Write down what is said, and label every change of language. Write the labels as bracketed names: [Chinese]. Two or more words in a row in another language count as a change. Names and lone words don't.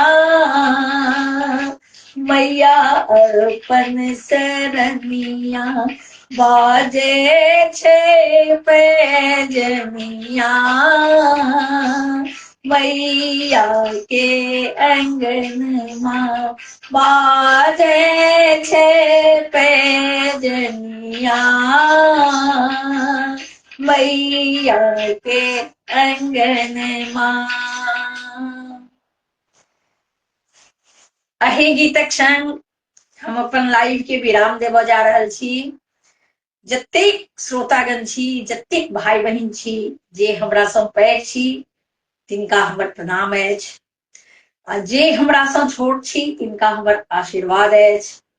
[Maithili] मैया अपन सरनिया, बाजे छै पैजनिया, मैया के अंगन माँ। बाजे छै पैजनिया, मैया के अंगन माँ। अही गीतक संग हम अपन लाइव के विराम देबऽ जा रहल छी। जतेक श्रोतागण छी, जतेक भाई बहिन छी, जे हमरा सँ पैघ छी तिनका हमर प्रणाम अछि, आ जे हमरा सँ छोट छी तिनका हमर आशीर्वाद अछि।